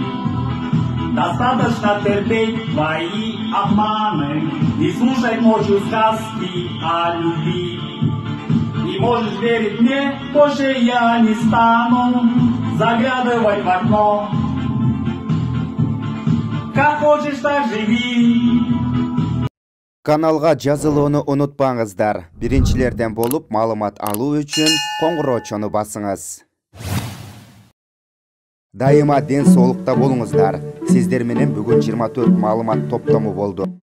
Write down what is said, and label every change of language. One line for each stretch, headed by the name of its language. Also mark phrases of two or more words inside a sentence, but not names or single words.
Russian: Достаточно терпеть твои обманы и слушать ночью сказки о любви. И можешь верить мне, больше я не стану заглядывать в окно. Как хочешь, так живи.
Kyrgyz: Каналга жазылууну унутпаңыздар. Биринчилерден болуп маалымат алуу үчүн коңгуроочону басыңыз. Дайыма ден соолукта болуңуздар. Сиздер менен бүгүн 24 маалымат топтому болду.